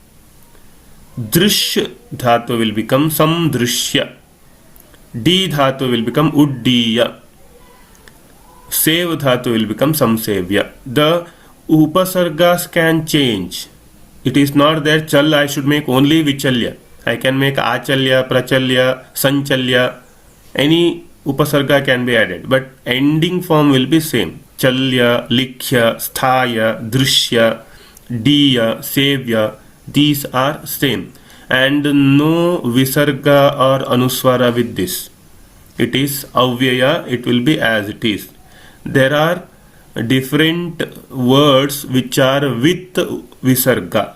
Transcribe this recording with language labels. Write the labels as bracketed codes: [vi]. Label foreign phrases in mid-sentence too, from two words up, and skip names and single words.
[en] Drish dhatu will become samdrishya. D dhatu will become uddiya. Sev dhatu will become samsevya. The upasargas can change. It is not that chal I should make only vichalya. I can make achalya, prachalya, sanchalya. Any upasarga can be added, but ending form will be same. [sa] Chalya, likhya, sthaya, drishya, diya, sevya. [en] These are same. and no visarga or anuswara with this. It is avyaya, it will be as it is. There are different words which are with visarga.